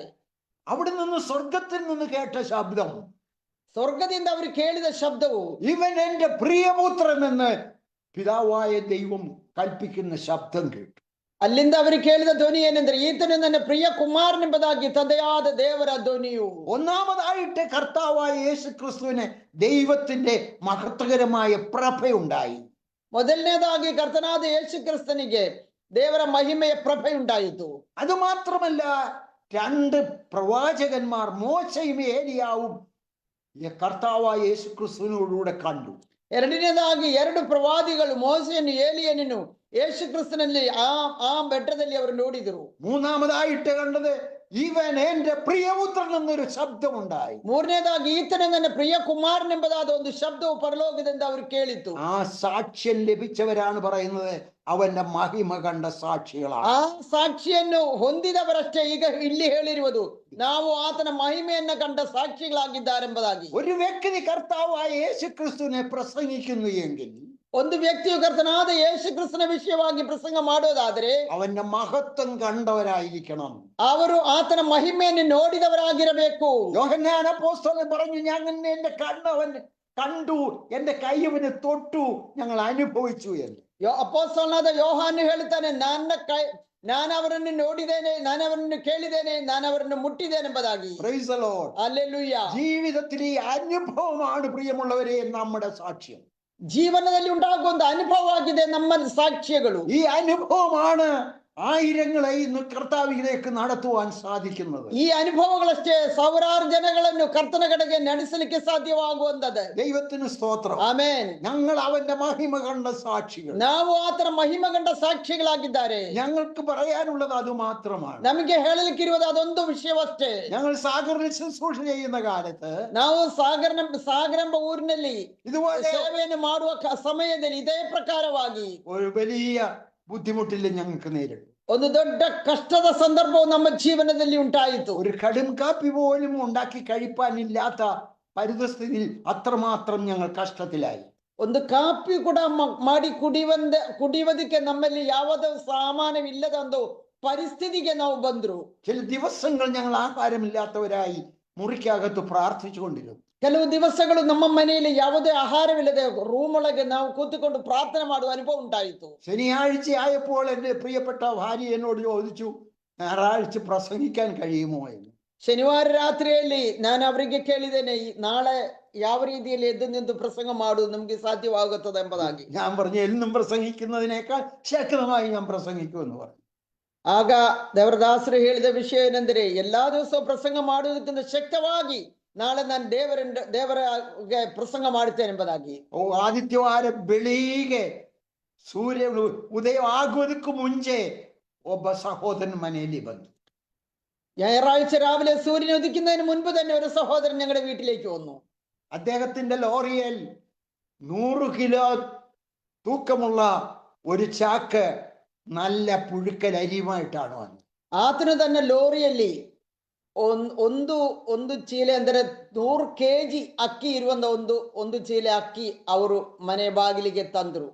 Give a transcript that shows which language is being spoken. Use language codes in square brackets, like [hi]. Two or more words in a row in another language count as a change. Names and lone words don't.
[ml] അവിടെ നിന്ന് സ്വർഗത്തിൽ നിന്ന് കേട്ട ശബ്ദം, [kn] ಸ್ವರ್ಗದಿಂದ ಅವರು ಕೇಳಿದ ಶಬ್ದವು, [ml] ഇവൻ എന്റെ പ്രിയപുത്രൻ എന്ന് പിതാവായ ദൈവം കൽപ്പിക്കുന്ന ശബ്ദം കേട്ടു. [kn] ಅಲ್ಲಿಂದ ಅವರು ಕೇಳಿದ ಧ್ವನಿ ಏನೆಂದರೆ, ಈತನು ನನ್ನ ಪ್ರಿಯ ಕುಮಾರನೆಂಬುದಾಗಿ ತಂದೆಯಾದ ದೇವರ ಧ್ವನಿಯು. [ml] ഒന്നാമതായിട്ട് കർത്താവായ യേശു ക്രിസ്തുവിന് ദൈവത്തിന്റെ മഹത്വകരമായ പ്രഭയുണ്ടായി. [kn] ಮೊದಲನೇದಾಗಿ ಕರ್ತನಾದ ಯೇಸು ಕ್ರಿಸ್ತನಿಗೆ ದೇವರ ಮಹಿಮೆಯ ಪ್ರಭೆಯುಂಟಾಯಿತು. [ml] അത് മാത്രമല്ല, 2 പ്രവാചകന്മാർ മോശയും ഏലിയാവും കർത്താവായ യേശു ക്രിസ്തുവിനോടുകൂടെ കണ്ടു. [kn] ಎರಡನೇದಾಗಿ 2 ಪ್ರವಾದಿಗಳು ಮೋಸೆಯನ್ನು ಏಲಿಯನನ್ನು ಯೇಸು ಕ್ರಿಸ್ತನಲ್ಲಿ ಆ ಬೆಟ್ಟದಲ್ಲಿ ಅವರು ನೋಡಿದರು. [ml] മൂന്നാമതായിട്ട് കണ്ടത്, ഇവൻ എന്റെ പ്രിയപുത്രൻ എന്നൊരു ശബ്ദമുണ്ടായി. [kn] ಮೂರನೇದಾಗಿ ಈತನೇ ನನ್ನ ಪ್ರಿಯ ಕುಮಾರನೆಂಬುದಾದ ಒಂದು ಶಬ್ದವು ಪರಲೋಕದಿಂದ ಅವರು ಕೇಳಿತು. [ml] ആ സാക്ഷ്യം ലഭിച്ചവരാണ് പറയുന്നത് അവന്റെ മഹിമ കണ്ട സാക്ഷികളാണ്. [kn] ಆ ಸಾಕ್ಷಿಯನ್ನು ಹೊಂದಿದವರಷ್ಟೇ ಈಗ ಇಲ್ಲಿ ಹೇಳಿರುವುದು, ನಾವು ಆತನ ಮಹಿಮೆಯನ್ನ ಕಂಡ ಸಾಕ್ಷಿಗಳಾಗಿದ್ದಾರೆಂಬುದಾಗಿ. [ml] ഒരു വ്യക്തി കർത്താവായ യേശു ക്രിസ്തുവിനെ പ്രസംഗിക്കുന്നു എങ്കിൽ, [kn] ಒಂದು ವ್ಯಕ್ತಿಯು ಕರ್ತನಾದ ಯೇಸು ಕ್ರಿಸ್ತನ ವಿಷಯವಾಗಿ ಪ್ರಸಂಗ ಮಾಡೋದಾದರೆ [ml] അവന്റെ മഹത്വം കണ്ടവരായിരിക്കണം. [kn] ಅವರು ಆತನ ಮಹಿಮೆಯನ್ನು ನೋಡಿದವರಾಗಿರಬೇಕು. [ml] യോഹന്നാൻ അപ്പോസ്തലൻ പറഞ്ഞു, ഞാൻ എന്റെ കണ്ണവൻ കണ്ടു, എൻ്റെ കൈ അവന് തൊട്ടു, ഞങ്ങൾ അനുഭവിച്ചു എന്ന്. [kn] ಅಪೊಸ್ತಲನಾದ ಯೋಹಾನ ಹೇಳ್ತಾನೆ, ನಾನು ಅವರನ್ನು ನೋಡಿದ್ದೇನೆ, ನಾನು ಅವರನ್ನು ಕೇಳಿದ್ದೇನೆ, ನಾನು ಅವರನ್ನು ಮುಟ್ಟಿದ್ದೇನೆಂಬುದಾಗಿ. [en] Praise the Lord. [ml] ഹല്ലേലൂയ. ജീവിതത്തിൽ ഈ അനുഭവമാണ് പ്രിയമുള്ളവരെ നമ്മുടെ സാക്ഷ്യം. [kn] ಜೀವನದಲ್ಲಿ ഉണ്ടാകുന്ന ಅನುಭವವಾಗಿದೆ ನಮ್ಮ ಸಾಕ್ಷ್ಯಗಳು. [ml] ഈ അനുഭവമാണ് ആയിരങ്ങളെ ഇന്ന് കർത്താവിലേക്ക് നടത്തുവാൻ സാധിക്കുന്നത്. [kn] ಈ ಅನುಭವಗಳಷ್ಟೇ ಸಾವಿರಾರು ಜನಗಳನ್ನು ಕರ್ತನ ಕಡೆಗೆ ನಡೆಸಲಿಕ್ಕೆ ಸಾಧ್ಯವಾಗುವಂತದ್ದು. [ml] ദൈവത്തിന് സ്തോത്രം. [kn] ಆಮೆನ್. [ml] ഞങ്ങൾ അവന്റെ മഹിമ കണ്ട സാക്ഷികൾ. [kn] ನಾವು ಆತನ ಮಹಿಮೆ ಕಂಡ ಸಾಕ್ಷಿಗಳಾಗಿದ್ದಾರೆ. [ml] ഞങ്ങൾക്ക് പറയാനുള്ളത് അത് മാത്രമാണ്. [kn] ನಮಗೆ ಹೇಳಲಿಕ್ಕಿರುವುದು ಅದೊಂದು ವಿಷಯವಷ್ಟೇ. [ml] ഞങ്ങൾ സാഗറിൽ ശുശ്രൂഷ ചെയ്യുന്ന കാലത്ത് [kn] ನಾವು ಸಾಗರೆಂಬ ಊರಿನಲ್ಲಿ [ml] ഇതുപോലെ [kn] ಸೇವೆಯನ್ನು ಮಾಡುವ ಸಮಯದಲ್ಲಿ ಇದೇ ಪ್ರಕಾರವಾಗಿ [ml] ഒരു വലിയ ബുദ്ധിമുട്ടില്ല ഞങ്ങൾക്ക് നേരിട്ടു. [kn] ಒಂದು ದೊಡ್ಡ ಕಷ್ಟದ ಸಂದರ್ಭವು ನಮ್ಮ ಜೀವನದಲ್ಲಿ ಉಂಟಾಯಿತು. [ml] ഒരു കടും കാപ്പി പോലും ഉണ്ടാക്കി കഴിപ്പാനില്ലാത്ത പരിതസ്ഥിതിയിൽ അത്രമാത്രം ഞങ്ങൾ കഷ്ടത്തിലായി. [kn] ಒಂದು ಕಾಪಿ ಕೂಡ ಮಾಡಿ ಕುಡಿಯುವುದಕ್ಕೆ ನಮ್ಮಲ್ಲಿ ಯಾವುದೇ ಸಾಮಾನವಿಲ್ಲದ ಒಂದು ಪರಿಸ್ಥಿತಿಗೆ ನಾವು ಬಂದ್ರು. [ml] ചില ദിവസങ്ങൾ ഞങ്ങൾ ആഹാരമില്ലാത്തവരായി മുറിക്കകത്ത് പ്രാർത്ഥിച്ചു കൊണ്ടിരുന്നു. [kn] ಕೆಲವು ದಿವಸಗಳು ನಮ್ಮ ಮನೆಯಲ್ಲಿ ಯಾವುದೇ ಆಹಾರವಿಲ್ಲದೆ ರೂಮ್ ಒಳಗೆ ನಾವು ಕೂತುಕೊಂಡು ಪ್ರಾರ್ಥನೆ ಮಾಡುವ ಅನುಭವ ಉಂಟಾಯಿತು. [ml] ശനിയാഴ്ച ആയപ്പോൾ എൻ്റെ പ്രിയപ്പെട്ട ഭാര്യ എന്നോട് ചോദിച്ചു, ഞായറാഴ്ച പ്രസംഗിക്കാൻ കഴിയുമോ എന്ന്. [kn] ಶನಿವಾರ ರಾತ್ರಿಯಲ್ಲಿ ನಾನು ಅವರಿಗೆ ಕೇಳಿದ್ದೇನೆ, ನಾಳೆ ಯಾವ ರೀತಿಯಲ್ಲಿ ಎದ್ದು ನಿಂತು ಪ್ರಸಂಗ ಮಾಡುವುದು ನಮ್ಗೆ ಸಾಧ್ಯವಾಗುತ್ತದೆ ಎಂಬುದಾಗಿ. [ml] ഞാൻ പറഞ്ഞു, എന്നും പ്രസംഗിക്കുന്നതിനേക്കാൾ ശക്തമായി ഞാൻ പ്രസംഗിക്കുമെന്ന് പറഞ്ഞു. [kn] ಆಗ ದೇವರದಾಸರು ಹೇಳಿದ ವಿಷಯ ಏನೆಂದರೆ, ಎಲ್ಲಾ ದಿವಸ ಪ್ರಸಂಗ ಮಾಡುವುದಕ್ಕಿಂತ ಶಕ್ತವಾಗಿ ನಾಳೆ ನಾನು ದೇವರಿಗೆ ಪ್ರಸಂಗ ಮಾಡುತ್ತೇನೆ ಎಂಬುದಾಗಿ. ಆದಿತ್ಯವಾರ ಬೆಳಿಗ್ಗೆ ಸೂರ್ಯ ಉದಯ ಆಗುವುದಕ್ಕೂ ಮುಂಚೆ ಒಬ್ಬ ಸಹೋದರನ ಮನೆಯಲ್ಲಿ ಬಂದು, [ml] ഞായറാഴ്ച രാവിലെ സൂര്യൻ ഉദിക്കുന്നതിന് മുൻപ് തന്നെ ഒരു സഹോദരൻ ഞങ്ങളുടെ വീട്ടിലേക്ക് വന്നു. അദ്ദേഹത്തിന്റെ ലോറിയിൽ 100 കിലോ തൂക്കമുള്ള ഒരു ചാക്ക് നല്ല പുഴുക്കൽ അരിയുമായിട്ടാണ് വന്നത്. [kn] ಆತನು ತನ್ನ ಲೋರಿಯಲ್ಲಿ ಒಂದು ಚೀಲ ಅಂದರೆ 100 kg ಅಕ್ಕಿ ಇರುವಂತ ಒಂದು ಚೀಲ ಅಕ್ಕಿ ಅವರು ಮನೆ ಬಾಗಿಲಿಗೆ ತಂದ್ರು.